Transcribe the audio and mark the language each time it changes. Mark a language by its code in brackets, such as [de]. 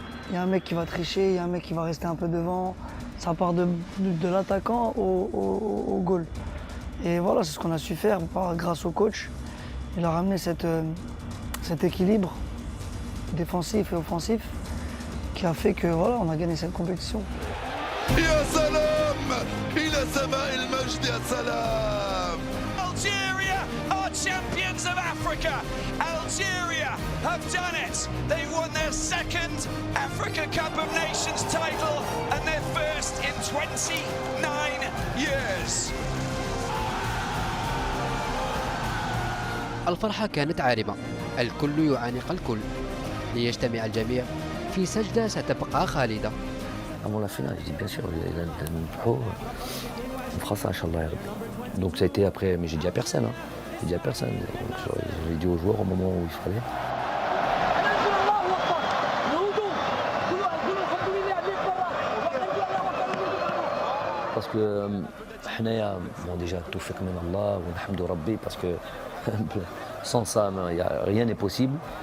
[fr] Il y a un mec qui va tricher, il y a un mec qui va rester un peu devant. Ça part de l'attaquant au goal. Et voilà, c'est ce qu'on a su faire grâce au coach. Il a ramené cet équilibre défensif et offensif qui a fait que voilà, on a gagné cette compétition. [ar] يا سلام إلى سماء المجد يا سلام. [en] Algeria are champions of Africa. Algeria have done it. They've won their second Africa Cup of Nations title and their first in 29 years. [ar] الفرحة كانت عارمة، الكل يعانق الكل، ليجتمع الجميع في سجدة ستبقى خالدة. [fr] Avant la finale, je dis bien sûr, on fera ça, Inch'Allah, ya Rabbi. Donc ça a été après, mais j'ai dit à personne. Hein. J'ai dit à personne. Donc, j'ai dit aux joueurs au moment où il fallait. Parce que, bon, déjà, tout fait comme Allah, alhamdu Rabbi, parce que sans ça, rien n'est possible.